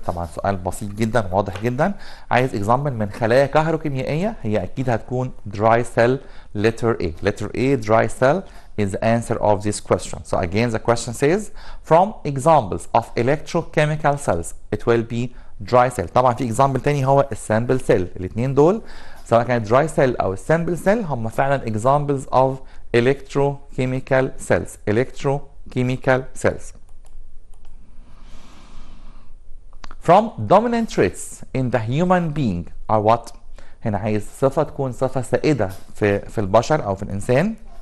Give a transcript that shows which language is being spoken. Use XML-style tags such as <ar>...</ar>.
<ar>طبعا سؤال بسيط جدا واضح جدا. عايز اكزامبل من خلايا كهروكيميائيه، هي اكيد هتكون dry cell letter A.</ar> <en>letter A dry cell is the answer of this question. So again the question says from examples of electrochemical cells it will be dry cell.</en> <ar>طبعا في اكزامبل تاني هو السامبل سيل. الاثنين دول سواء كانت dry cell او السامبل سيل هم فعلا</ar> <en>examples of electrochemical cells. From dominant traits in the human being are what؟</en> <ar>هنا عايز صفة تكون صفة سائدة في البشر أو في الإنسان.</ar>